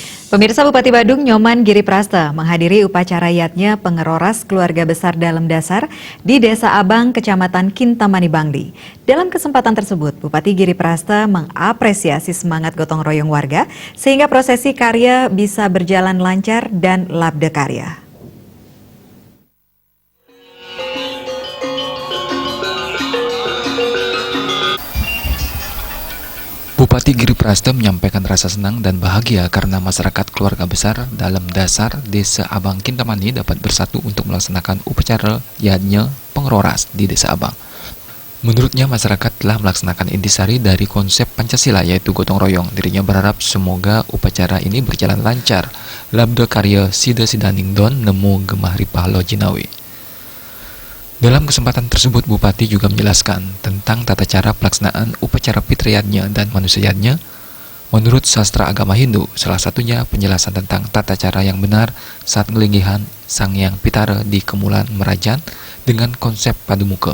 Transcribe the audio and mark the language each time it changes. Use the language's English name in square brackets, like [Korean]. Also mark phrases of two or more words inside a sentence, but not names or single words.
[Indonesian] Pemirsa, Bupati Badung Nyoman Giri Prasta menghadiri upacara yatnya pengeroras keluarga besar dalam dasar di Desa Abang, Kecamatan Kintamani, Bangli. Dalam kesempatan tersebut, Bupati Giri Prasta mengapresiasi semangat gotong royong warga sehingga prosesi karya bisa berjalan lancar dan labda karya. Bupati Giri Prasta menyampaikan rasa senang dan bahagia karena masyarakat keluarga besar dalam dasar Desa Abang Kintamani dapat bersatu untuk melaksanakan upacara yatnya pengeroras di Desa Abang. Menurutnya, masyarakat telah melaksanakan intisari dari konsep Pancasila, yaitu gotong royong. Dirinya berharap semoga upacara ini berjalan lancar. [Balinese] Labda karya Sida Sidaning Don nemu [Javanese] gemah ripah lo jinawi. [Indonesian] Dalam kesempatan tersebut, Bupati juga menjelaskan tentang tata cara pelaksanaan upacara fitriyatnya dan manusiatnya. Menurut sastra agama Hindu, salah satunya penjelasan tentang tata cara yang benar saat ngelinggihan Sang Hyang Pitara di Kemulan Merajan dengan konsep Padumuka.